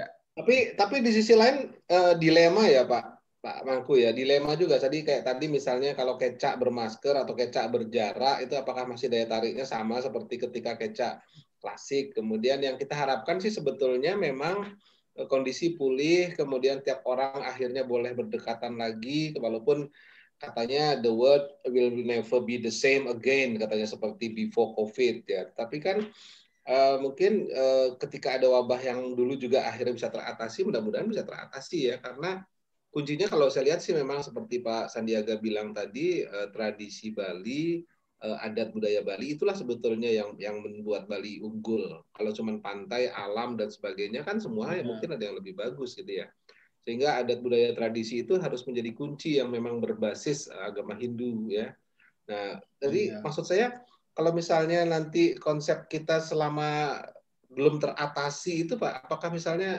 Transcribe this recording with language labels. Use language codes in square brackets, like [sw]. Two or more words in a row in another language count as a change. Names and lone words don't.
[id] Tapi di sisi lain dilema ya Pak Mangku ya, dilema juga kayak tadi misalnya kalau kecak bermasker atau kecak berjarak itu apakah masih daya tariknya sama seperti ketika kecak klasik. Kemudian yang kita harapkan sih sebetulnya memang kondisi pulih, kemudian tiap orang akhirnya boleh berdekatan lagi, walaupun katanya [en] the world will never be the same again, [id] katanya seperti [en] before COVID [id] ya. Tapi kan mungkin ketika ada wabah yang dulu juga akhirnya bisa teratasi, mudah-mudahan bisa teratasi ya, karena kuncinya kalau saya lihat sih memang seperti Pak Sandiaga bilang tadi, tradisi Bali, adat budaya Bali itulah sebetulnya yang membuat Bali unggul. Kalau cuma pantai, alam dan sebagainya kan semua ya mungkin ada yang lebih bagus gitu ya. Sehingga adat budaya tradisi itu harus menjadi kunci yang memang berbasis agama Hindu ya. Nah, jadi maksud saya kalau misalnya nanti konsep kita selama belum teratasi itu Pak, apakah misalnya